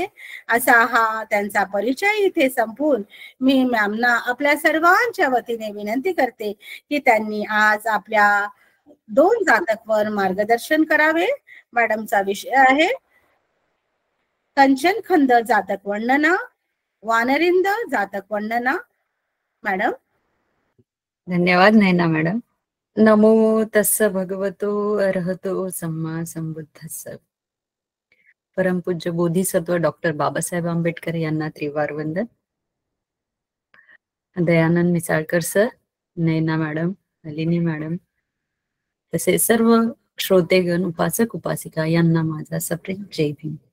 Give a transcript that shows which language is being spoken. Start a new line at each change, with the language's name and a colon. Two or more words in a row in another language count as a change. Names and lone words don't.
Marathi: असा हा त्यांचा परिचय इथे संपवून मी मॅमना आपल्या सर्वांच्या वतीने विनंती करते की त्यांनी आज आपल्या 2 जातकवर मार्गदर्शन करावे. मॅडमचा विषय आहे कंचन खंद जातक वर्णना, वानरिंद जातक वर्णना. मॅडम. धन्यवाद नयना मॅडम.
Pali: नमो तस्स भगवतो अर्हतो सम्मा संबुद्धस्स.
Marathi: परमपूज्य बोधिसत्व डॉक्टर बाबासाहेब आंबेडकर यांना त्रिवार वंदन. दयानंद मिसाळकर सर, नयना मॅडम, नलिनी मॅडम, तसे सर्व श्रोतेगण, उपासक उपासिका यांना माझा सप्रेम जय भीम.